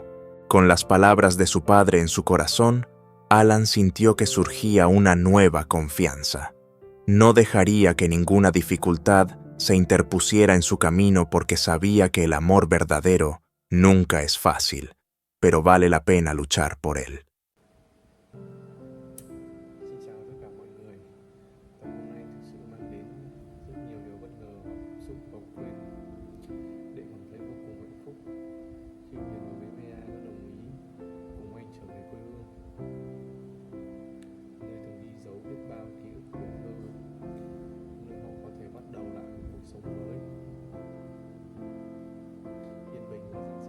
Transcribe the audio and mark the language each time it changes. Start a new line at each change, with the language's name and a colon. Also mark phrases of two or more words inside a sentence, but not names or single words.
Spanish: Con las palabras de su padre en su corazón, Alan sintió que surgía una nueva confianza. No dejaría que ninguna dificultad se interpusiera en su camino porque sabía que el amor verdadero nunca es fácil, pero vale la pena luchar por él.
Vietnamese: Xin chào tất cả mọi người. Tập hôm nay thực sự mang đến rất nhiều điều bất ngờ và cảm xúc cầu quên để cảm thấy vô cùng hạnh phúc khi người đối với VA đã đồng ý cùng anh trở về quê hương, nơi từng đi dấu biết bao ký ức tuổi thơ, nơi họ có thể bắt đầu lại một cuộc sống mới, yên bình và giản dị hơn.